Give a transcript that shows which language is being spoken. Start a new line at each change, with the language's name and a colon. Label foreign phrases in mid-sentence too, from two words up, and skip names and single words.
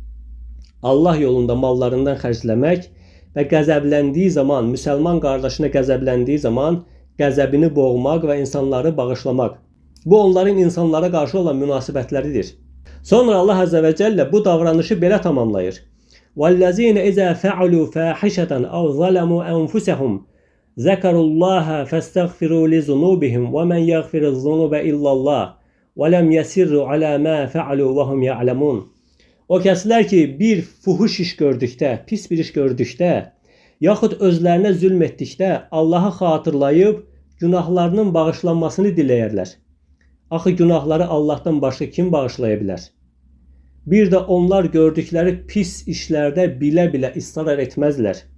Azerbaijani: Allah yolunda mallarından xərcləmək və qəzəbləndiyi zaman, müsəlman qardaşına qəzəbləndiyi zaman qəzəbini boğmaq və insanları bağışlamaq. Bu onların insanlara qarşı olan münasibətləridir. Sonra Allah Əzə və Cəllə bu davranışı belə tamamlayır.
Arabic: وَالَّذِينَ إِذَا فَعَلُوا فَاحِشَةً أَوْ ظَلَمُوا أَنفُسَهُمْ ذَكَرُوا اللَّهَ فَاسْتَغْفِرُوا لِذُنُوبِهِمْ وَمَنْ يَغْفِرُ الذُّنُوبَ إِلَّا اللَّهُ وَلَمْ يَسِرُّوا عَلَى مَا فَعَلُوا وَهُمْ يَعْلَمُونَ.
Azerbaijani: O kəslər ki, bir fuhuş iş gördükdə, pis bir iş gördükdə, yaxud özlərinə zülm etdikdə Allahı xatırlayıb günahlarının bağışlanmasını diləyərlər. Axı günahları Allahdan başqa kim bağışlaya bilər? Bir də onlar gördükləri pis işlərdə bilə-bilə israr etməzlər.